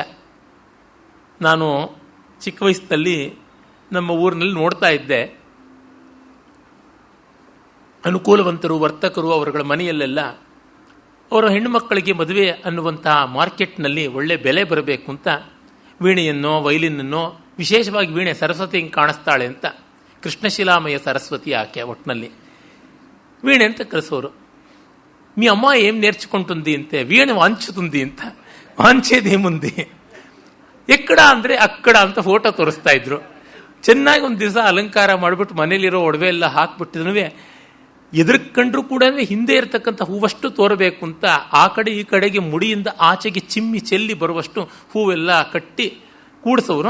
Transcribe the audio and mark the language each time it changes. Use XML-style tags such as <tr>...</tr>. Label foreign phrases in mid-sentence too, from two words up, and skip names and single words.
<kn>ನಾನು ಚಿಕ್ಕ ವಯಸ್ಸಿನಲ್ಲಿ ನಮ್ಮ ಊರಿನಲ್ಲಿ ನೋಡ್ತಾ ಇದ್ದೆ, ಅನುಕೂಲವಂತರು ವರ್ತಕರು ಅವರುಗಳ ಮನೆಯಲ್ಲೆಲ್ಲ ಅವರ ಹೆಣ್ಣು ಮಕ್ಕಳಿಗೆ ಮದುವೆ ಅನ್ನುವಂತಹ ಮಾರ್ಕೆಟ್ನಲ್ಲಿ ಒಳ್ಳೆ ಬೆಲೆ ಬರಬೇಕು ಅಂತ ವೀಣೆಯನ್ನೋ ವೈಲಿನನ್ನೋ, ವಿಶೇಷವಾಗಿ ವೀಣೆ ಸರಸ್ವತಿ ಹಿಂಗೆ ಕಾಣಿಸ್ತಾಳೆ ಅಂತ, ಕೃಷ್ಣಶಿಲಾಮಯ ಸರಸ್ವತಿ ಆಕೆ ಒಟ್ಟಿನಲ್ಲಿ ವೀಣೆ ಅಂತ ಕರೆಸೋರು.</kn> <te>మీ అమ్మ ఏం నేర్చుకుంటుంది అంతే, వీణ వాంచుతుంది ಅಂತ. వాంచేదేముంది ఎక్కడ</te> <kn>ಅಂದರೆ ಅಕ್ಕಡ ಅಂತ ಫೋಟೋ ತೋರಿಸ್ತಾ ಇದ್ರು. ಚೆನ್ನಾಗಿ ಒಂದು ದಿವಸ ಅಲಂಕಾರ ಮಾಡಿಬಿಟ್ಟು ಮನೇಲಿರೋ ಒಡವೆ ಎಲ್ಲ ಹಾಕ್ಬಿಟ್ಟಿದ್ರೂ ಎದುರ್ಕೊಂಡ್ರೂ ಕೂಡ ಹಿಂದೆ ಇರತಕ್ಕಂಥ ಹೂವಷ್ಟು ತೋರಬೇಕು ಅಂತ ಆ ಕಡೆ ಈ ಕಡೆಗೆ ಮುಡಿಯಿಂದ ಆಚೆಗೆ ಚಿಮ್ಮಿ ಚೆಲ್ಲಿ ಬರುವಷ್ಟು ಹೂವೆಲ್ಲ ಕಟ್ಟಿ ಕೂಡಿಸೋರು.</kn>